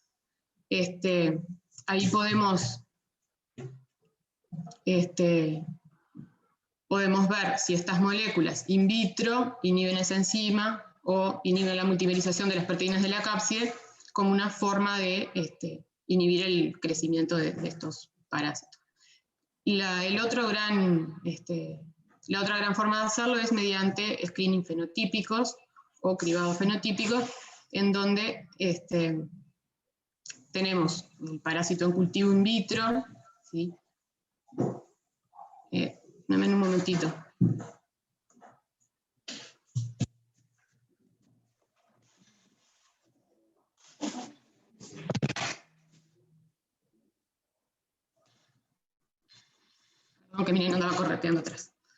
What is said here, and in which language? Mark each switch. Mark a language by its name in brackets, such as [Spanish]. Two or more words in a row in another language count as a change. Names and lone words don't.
[Spanish] ahí podemos ver si estas moléculas [Latin] in vitro [Spanish] inhiben esa enzima o inhiben la multimerización de las proteínas de la cápside como una forma de inhibir el crecimiento de estos parásitos. La otra gran forma de hacerlo es mediante screening fenotípicos o cribados fenotípicos, en donde tenemos el parásito en cultivo [Latin] in vitro, [Spanish] ¿sí? Dame un momentito. Aunque miren, andaba correteando atrás.